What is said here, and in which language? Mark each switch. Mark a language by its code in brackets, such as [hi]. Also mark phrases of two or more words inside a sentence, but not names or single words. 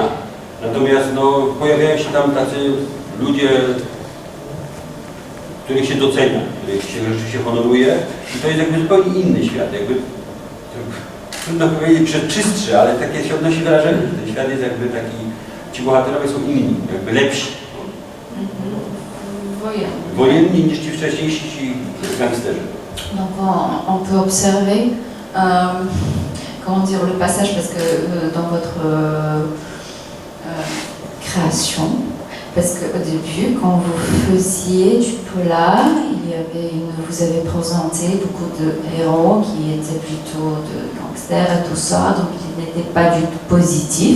[pl] Natomiast no, pojawiają się tam tacy ludzie, których się docenia, których się rzeczywiście honoruje i to jest jakby zupełnie inny świat, jakby trudno powiedzieć, że czystszy, ale takie się odnosi wrażenie, że ten świat jest jakby taki, ci bohaterowie są inni, jakby lepsi. Wojenni niż ci wcześniejsi ci gangsterzy. [fr] Donc on peut observer comment dire le passage parce que dans votre création, parce qu'au début, quand vous faisiez du polar, vous avez présenté beaucoup de héros qui étaient plutôt de gangsters et tout ça, donc ils n'étaient pas du tout positifs.